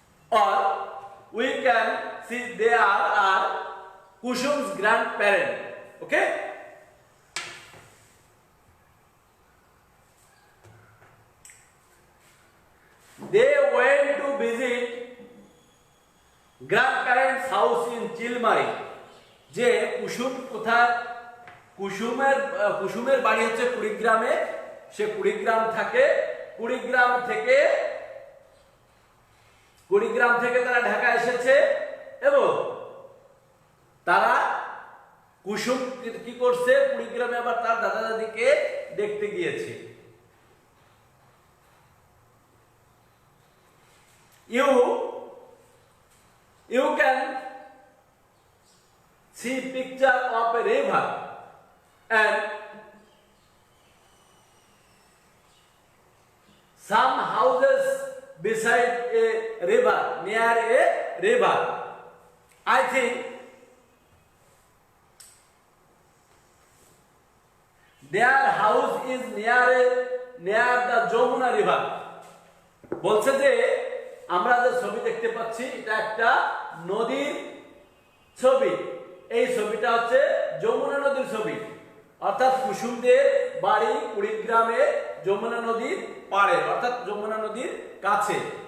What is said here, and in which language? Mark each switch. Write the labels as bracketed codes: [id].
[en] Or we can see there are Kushum's grandparents. Okay? They went to visit grandparents' house in Chilmari. [bn] যে কুসুম কোথায় কুসুমের বাড়ি হচ্ছে কুড়িগ্রামে। সে কুড়িগ্রাম থেকে তারা ঢাকা এসেছে এবং তারা কুসুম কি করছে কুড়িগ্রামে আবার তার দাদা দাদিকে দেখতে গিয়েছে। [en] You can see picture of a river and some houses beside a river, near a river. I think their house is near the Jamuna river. [bn] বলছে যে আমরা যে ছবি দেখতে পাচ্ছি এটা একটা নদীর ছবি। এই ছবিটা হচ্ছে যমুনা নদীর ছবি, অর্থাৎ কুসুমদের বাড়ি কুড়িগ্রামে যমুনা নদীর পাড়ে, অর্থাৎ যমুনা নদীর কাছে।